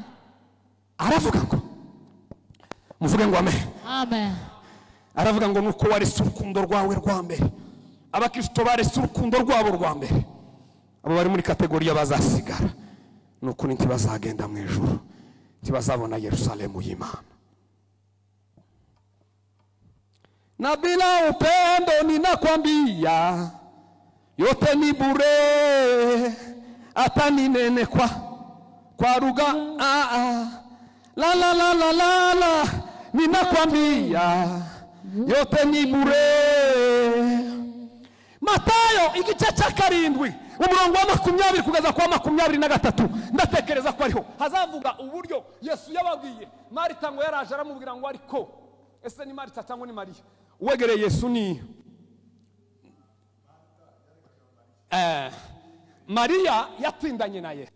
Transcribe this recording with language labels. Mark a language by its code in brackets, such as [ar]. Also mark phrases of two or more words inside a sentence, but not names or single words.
[rw] Aravuga ngo muvuge ngo amen. Amen. Aravuga ngo nuko waretse urukundo rwawe rwa mbere. Abakristo baretse urukundo rwabo rwa mbere, abo bari muri kategori y'abazasigara, nuko ntibazagenda mu ijuru, ntibazabona Yerusalemu y'Imana. [sw] Na bila upendo ninakwambia yote ni bure, hata ninene kwa lugha la la la la la la, ninakwambia yote ni bure. [rw] Matayo igice cya 7 umurongo wa 20 kugeza kwa 23 ndatekereza ko ariho hazavuga uburyo Yesu yababwiye Marita ngo yaraje aramubwira ngo ariko ese ni Marita cyangwa ni Mariya? Uwegereye Yesu ni Mariya yatindanye na Yesu.